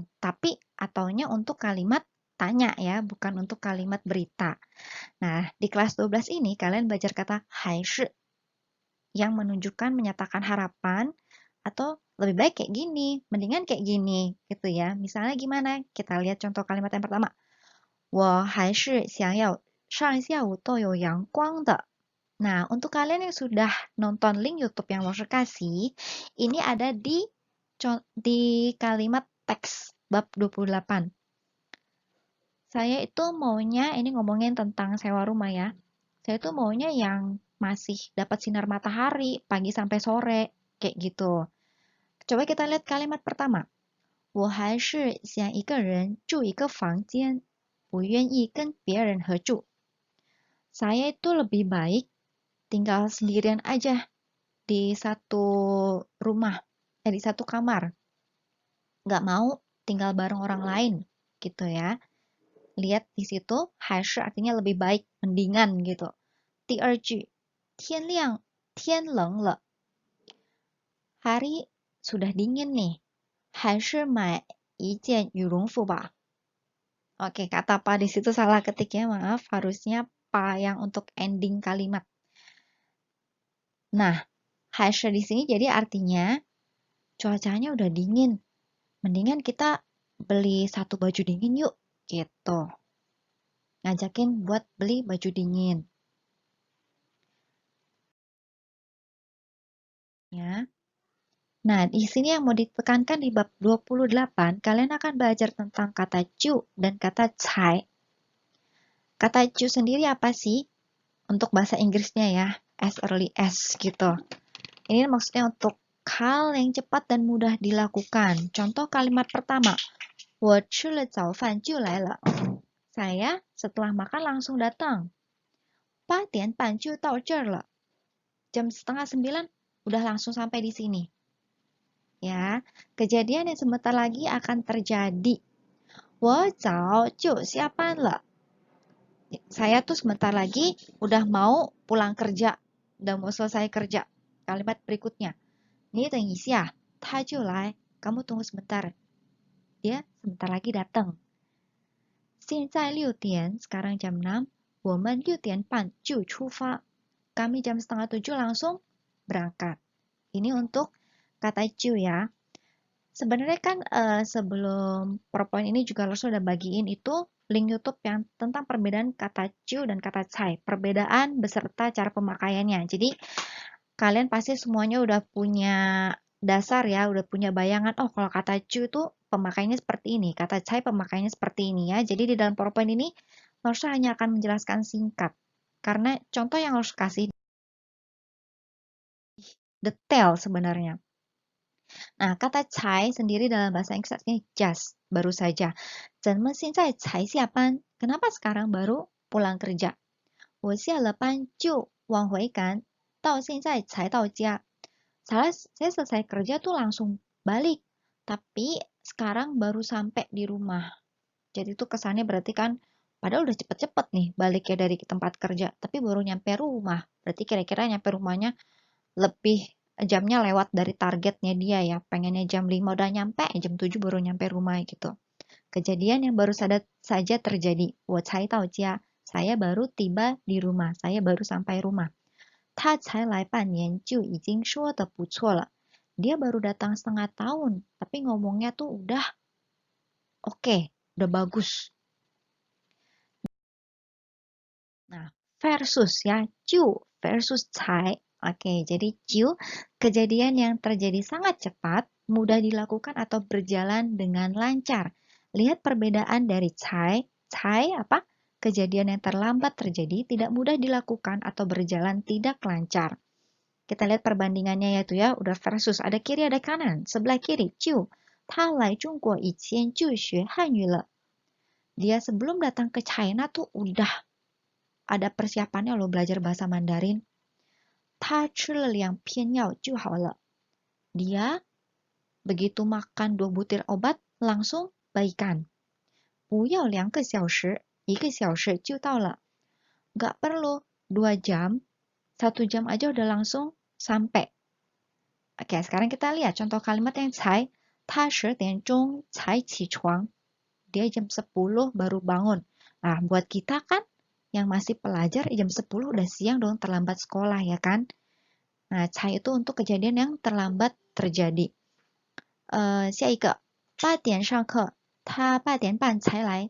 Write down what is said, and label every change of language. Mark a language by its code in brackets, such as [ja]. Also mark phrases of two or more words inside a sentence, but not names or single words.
[id] Tapi ataunya untuk kalimat tanya ya, bukan untuk kalimat berita. Nah, di kelas 12 ini kalian belajar kata [zh] 还是 [id] yang menunjukkan menyatakan harapan atau lebih baik kayak gini, mendingan kayak gini gitu ya. Misalnya gimana? Kita lihat contoh kalimat yang pertama. [zh] 我还是想要上下午都有阳光的. [id] Nah, untuk kalian yang sudah nonton link YouTube yang lo kasih, ini ada di kalimat teks bab 28. Saya itu maunya, ini ngomongin tentang sewa rumah ya. Saya tuh maunya yang masih dapat sinar matahari pagi sampai sore, kayak gitu. Coba kita lihat kalimat pertama. [zh] 我还是想一个人住一个房间，不愿意跟别人合住。 [id] Saya itu lebih baik tinggal sendirian aja di satu rumah, di satu kamar. Nggak mau tinggal bareng orang lain, gitu ya. Lihat di situ, 还是 artinya lebih baik, mendingan gitu. [zh] 第二句，天亮，天冷了。 [id] Hari sudah dingin nih. [zh] 还是买一件羽绒服吧。 [id] Oke, kata pa di situ salah ketik ya, maaf. Harusnya pa yang untuk ending kalimat. Nah, 还是 di sini jadi artinya cuacanya udah dingin. Mendingan kita beli satu baju dingin yuk, gitu. Ngajakin buat beli baju dingin. Ya. Nah, di sini yang mau ditekankan di bab 28, kalian akan belajar tentang kata ju dan kata cai. Kata ju sendiri apa sih? Untuk bahasa Inggrisnya ya, [en] as early as gitu. [id] Ini maksudnya untuk hal yang cepat dan mudah dilakukan. Contoh kalimat pertama, [zh] 我吃了早饭就来了. [id] Saya setelah makan langsung datang. [zh] 8点半就到这儿了. [id] Jam setengah 9 udah langsung sampai di sini. Ya, kejadian yang sebentar lagi akan terjadi. [zh] 我早就下班了. [id] Saya tuh sebentar lagi udah mau pulang kerja, udah mau selesai kerja. Kalimat berikutnya, [zh] 你等一下，他就来. [id] Kamu tunggu sebentar. Dia sebentar lagi datang. [zh] 现在6点, [id] sekarang jam 6. [zh] 我们6点半就出发. [id] Kami jam setengah 7 langsung berangkat. Ini untuk kata ju ya. Sebenarnya kan sebelum PowerPoint ini juga lo sudah bagiin itu link YouTube yang tentang perbedaan kata ju dan kata cai. Perbedaan beserta cara pemakaiannya. Jadi kalian pasti semuanya udah punya dasar ya, udah punya bayangan. Oh, kalau kata ju itu pemakaiannya seperti ini. Kata cai pemakaiannya seperti ini ya. Jadi di dalam PowerPoint ini lo hanya akan menjelaskan singkat. Karena contoh yang harus kasih detail sebenarnya. Nah, kata cai sendiri dalam bahasa Inggris artinya just, baru saja. [zh] 怎么现在才下班? [id] Kenapa sekarang baru pulang kerja? [zh] 我下了班就往回赶，到现在才到家. [id] Saya selesai kerja tuh langsung balik, tapi sekarang baru sampai di rumah. Jadi itu kesannya berarti kan, padahal udah cepet-cepet nih baliknya dari tempat kerja, tapi baru nyampe rumah. Berarti kira-kira nyampe rumahnya lebih jamnya lewat dari targetnya dia ya. Pengennya jam 5 udah nyampe, jam 7 baru nyampe rumah gitu. Kejadian yang baru saja terjadi. [zh] 我才到家. [id] Saya baru tiba di rumah. Saya baru sampai rumah. [zh] 他才来半年就已经说得不错了. [id] Dia baru datang setengah tahun, tapi ngomongnya tuh udah oke, udah bagus. Nah, versus ya, ju versus cai. Oke, jadi ju, kejadian yang terjadi sangat cepat, mudah dilakukan atau berjalan dengan lancar. Lihat perbedaan dari cai. Cai apa? Kejadian yang terlambat terjadi, tidak mudah dilakukan atau berjalan tidak lancar. Kita lihat perbandingannya yaitu ya, udah versus. Ada kiri, ada kanan. Sebelah kiri, ju. [zh] 他来中国以前就学汉语了. [id] Dia sebelum datang ke China tuh udah ada persiapannya loh belajar bahasa Mandarin. [zh] 他吃了2片药就好了. [id] Dia begitu makan 2 butir obat langsung baikan. [zh] 不要2个小时, 1个小时就到了. [id] Gak perlu 2 jam, 1 jam aja udah langsung sampai. Oke, sekarang kita lihat contoh kalimat yang cai. [zh] 他10点钟才起床. [id] Dia jam 10 baru bangun. Nah, buat kita kan yang masih pelajar jam 10 udah siang dong, terlambat sekolah ya kan. Nah, cai itu untuk kejadian yang terlambat terjadi. [zh] 下一个 8点上课，他8点半才来.